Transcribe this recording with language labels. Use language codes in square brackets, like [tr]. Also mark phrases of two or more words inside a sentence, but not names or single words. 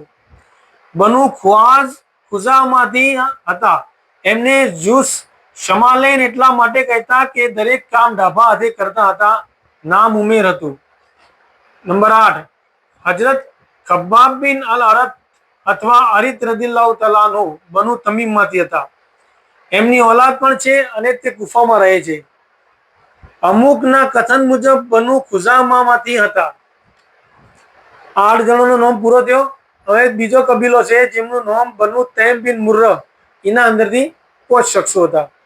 [gu] બનુ ખ્વાઝ ખુઝામાંથી હતા। એમને જૂસ શમાલૈન એટલા માટે કહેતા કે દરેક કામ ડાભા હાથે કરતા હતા। નામ ઉમેર હતું। નંબર 8 હજરત ખબ્બાબ બિન અલ અરત अथवा अरित [ar] رضي الله تعالى عنه [gu] बनु तमीमમાંથી હતા। એમની औलाद પણ છે અને તે કુફામાં રહે છે। અમુકના કથન મુજબ બનુ ખુઝામામાંથી હતા। 8 જણોનો નામ પૂરો થયો। હવે એક બીજો કબીલો છે જેમનું નામ બનુ તૈમ બિન મુર્રહ એના અંદરથી 5 શખ્સો હતા।